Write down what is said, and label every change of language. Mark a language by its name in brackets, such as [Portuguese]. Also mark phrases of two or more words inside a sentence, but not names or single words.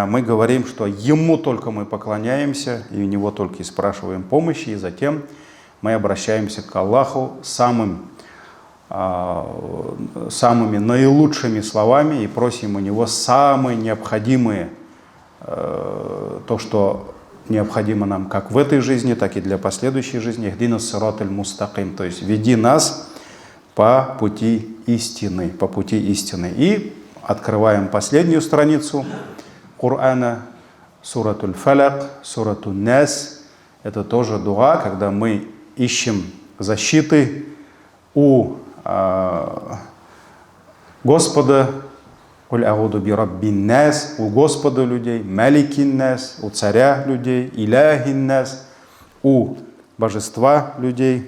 [Russian] Мы говорим, что Ему только мы поклоняемся, и у Него только и спрашиваем помощи, и затем мы обращаемся к Аллаху самыми наилучшими словами и просим у Него самые необходимые, то, что необходимо нам как в этой жизни, так и для последующей жизни. [Arabic] اهدنا الصراط المستقيم, [Russian] то есть веди нас по пути истины, по пути истины. И открываем последнюю страницу Корана, суратуль Фалак, суратуль Нас. Это тоже дуа, когда мы ищем защиты у Господа, у Господа людей, [Arabic] ملك الناس, [Russian] у царя людей, [Arabic] إله الناس, [Russian] у божества людей.